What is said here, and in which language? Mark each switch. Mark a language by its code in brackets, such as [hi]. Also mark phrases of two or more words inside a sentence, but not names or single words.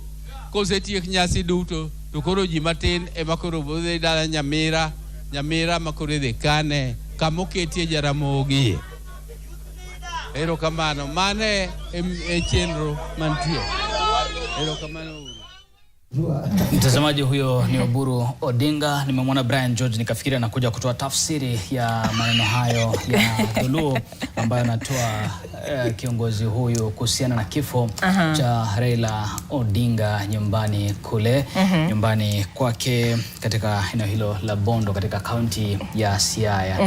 [luo] Kosetiek nyasi duto to koro ji matin e makoro bodhi dala Nyamira makoro dhi kane kamoketie Jaramogi. Ero kamano mane e chenro mantie. Ero kamano. [sw] Mtazamaji, huyo ni Oburu Odinga. Nimemwona Brian George nikafikiri anakuja kutoa tafsiri ya maneno hayo ya Dhuluo ambayo anatoa kiongozi huyu kuhusiana na kifo cha Raila Odinga nyumbani kule, nyumbani kwake katika eneo hilo la Bondo katika kaunti ya Siaya.